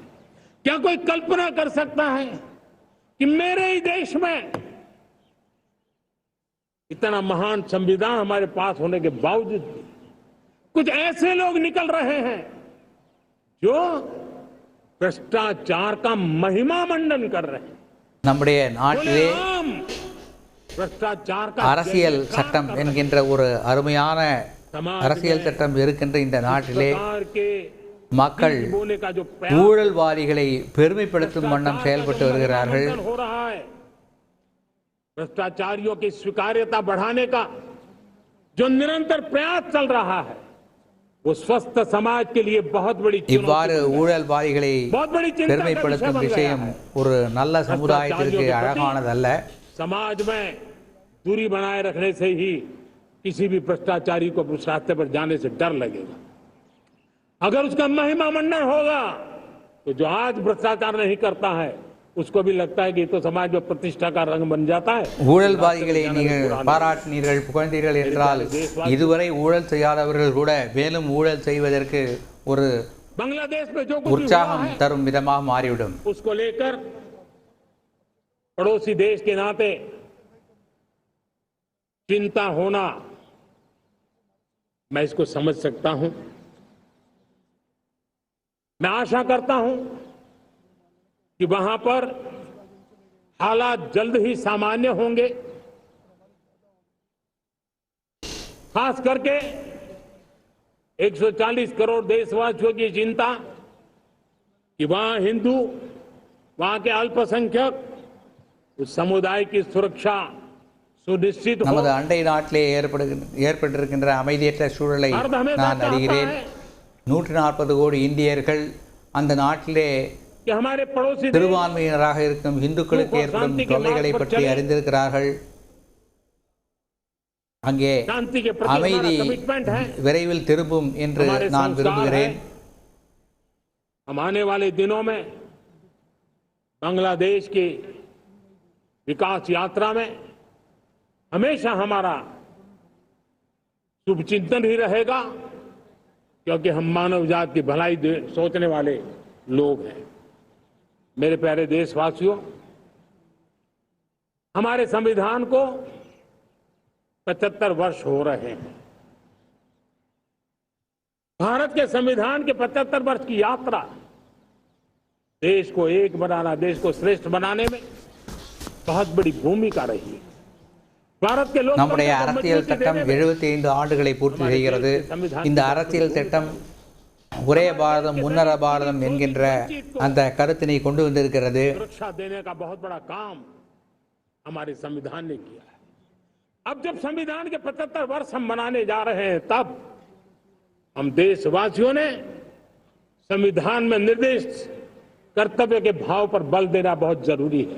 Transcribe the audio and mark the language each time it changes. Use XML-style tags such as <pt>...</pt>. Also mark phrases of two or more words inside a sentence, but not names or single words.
<hi>क्या कोई कल्पना कर सकता है कि मेरे ही देश में इतना महान संविधान हमारे पास होने के बावजूद भी कुछ ऐसे लोग निकल रहे हैं जो भ्रष्टाचार का महिमा मंडन कर रहे हैं।</hi> <ta>நம்முடைய நாட்டிலே</ta> <hi>भ्रष्टाचार का</hi> <ta>அரசியல் சட்டம் என்கின்ற ஒரு அருமையான அரசியல் சட்டம் இருக்கின்ற இந்த நாட்டிலே மக்கள் ஊழல்வாதிகளை பெருமைப்படுத்தும் வண்ணம் செயல்பட்டு வருகிறார்கள்.</ta> <hi>भ्रष्टाचारियों की स्वीकार्यता बढ़ाने का जो निरंतर प्रयास चल रहा है वो स्वस्थ समाज के लिए बहुत बड़ी</hi> <ta>இவ்வாறு ஊழல்வாதிகளை பெருமைப்படுத்தும் விஷயம் ஒரு நல்ல சமுதாயத்திற்கு அழகானதல்ல.</ta> <hi>समाज में दूरी बनाए रखने से ही किसी भी भ्रष्टाचारी को उस रास्ते पर जाने से डर लगेगा। अगर उसका महिमा मंडन होगा तो जो आज भ्रष्टाचार नहीं करता है उसको भी लगता है कि तो समाज में प्रतिष्ठा का रंग बन जाता है।</hi> <ta>ஊழல்வாதிகளை நீங்கள் பாராட்டினீர்கள் புகழ்ந்தீர்கள் என்றால் இதுவரை ஊழல் செய்யாதவர்கள் கூட மேலும் ஊழல் செய்வதற்கு ஒரு</ta> <hi>बांग्लादेश में जो कुछ हुआ</hi> <ta>உற்சாகம்</ta> <hi>है</hi> <ta>தரும் விதமாக மாறிவிடும்.</ta> <hi>उसको लेकर पड़ोसी देश के नाते चिंता होना, मैं इसको समझ सकता हूं। मैं आशा करता हूं कि वहां पर हालात जल्द ही सामान्य होंगे। खास करके 140 करोड़ देशवासियों की चिंता कि वहां हिंदू, वहां के अल्पसंख्यक, उस समुदाय की सुरक्षा सुनिश्चित हो।</hi> <ta>நமது அண்டை நாட்டிலே ஏற்பட்டிருக்கின்ற அமைதியற்ற சூழலை நான் அறிகிறேன். 140 கோடி இந்தியர்கள் அந்த நாட்டிலே</ta> <hi>कि हमारे पड़ोसी</hi> <ta>சிறுபான்மையினராக இருக்கும் இந்துக்களுக்கு ஏற்படும் தொல்லைகளை பற்றி அறிந்திருக்கிறார்கள். அங்கே</ta> <hi>शांति के प्रति</hi> <ta>அமைதி</ta> <hi>हमारा कमिटमेंट है।</hi> <ta>விரைவில் திரும்பும் என்று நான் விரும்புகிறேன்.</ta> <hi>हम आने वाले दिनों में बांग्लादेश की विकास यात्रा में हमेशा हमारा शुभचिंतन ही रहेगा, क्योंकि हम मानव जाति की भलाई सोचने वाले लोग हैं। मेरे प्यारे देशवासियों, हमारे संविधान को 75 वर्ष हो रहे हैं। भारत के संविधान के 75 वर्ष की यात्रा देश को एक बनाना, देश को श्रेष्ठ बनाने में बहुत बड़ी भूमिका रही है। भारत के लोग</hi> <ta>நம்முடைய அரசியல் சட்டம் 75 ஆண்டுகளை பூர்த்தி செய்கிறது. இந்த அரசியல் சட்டம் ஒரே பாரதம் முன்னர பாரதம் என்கின்ற அந்த கருத்தினை கொண்டு வந்திருக்கிறது.</ta> <hi>सुरक्षा देने का बहुत बड़ा काम हमारे संविधान ने किया है। अब जब संविधान के 75 वर्ष हम मनाने जा रहे हैं, तब हम देशवासियों ने संविधान में निर्दिष्ट कर्तव्य के भाव पर बल देना बहुत जरूरी है।</hi>